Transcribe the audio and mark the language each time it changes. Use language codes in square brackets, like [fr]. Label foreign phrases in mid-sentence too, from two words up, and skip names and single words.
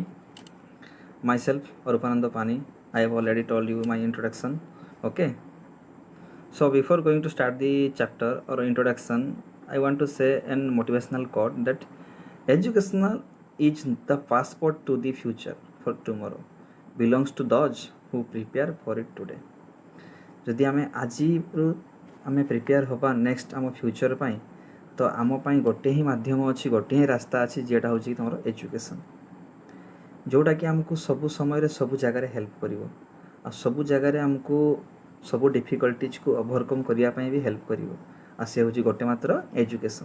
[en] Myself Arupananda Pani. I have already told you my introduction. Okay, so before going to start the chapter or introduction, I want to say an motivational quote that educational is the passport to the future for tomorrow, belongs to those who prepare for it today. [or] ଯଦି ଆମେ ଆଜିରୁ ଆମେ ପ୍ରିପେୟାର ହେବା ନେକ୍ସଟ ଆମ ଫ୍ୟୁଚର ପାଇଁ ତ ଆମ ପାଇଁ ଗୋଟେ ହିଁ ମାଧ୍ୟମ ଅଛି, ଗୋଟେ ହିଁ ରାସ୍ତା ଅଛି ଯେଉଁଟା ହେଉଛି ତୁମର ଏଜୁକେସନ୍, ଯେଉଁଟାକି ଆମକୁ ସବୁ ସମୟରେ ସବୁ ଜାଗାରେ ହେଲ୍ପ କରିବ ଆଉ ସବୁ ଜାଗାରେ ଆମକୁ ସବୁ ଡିଫିକଲ୍ଟିଜକୁ ଓଭରକମ୍ କରିବା ପାଇଁ ବି ହେଲ୍ପ କରିବ ଆଉ ସେ ହେଉଛି ଗୋଟେ ମାତ୍ର ଏଜୁକେସନ୍।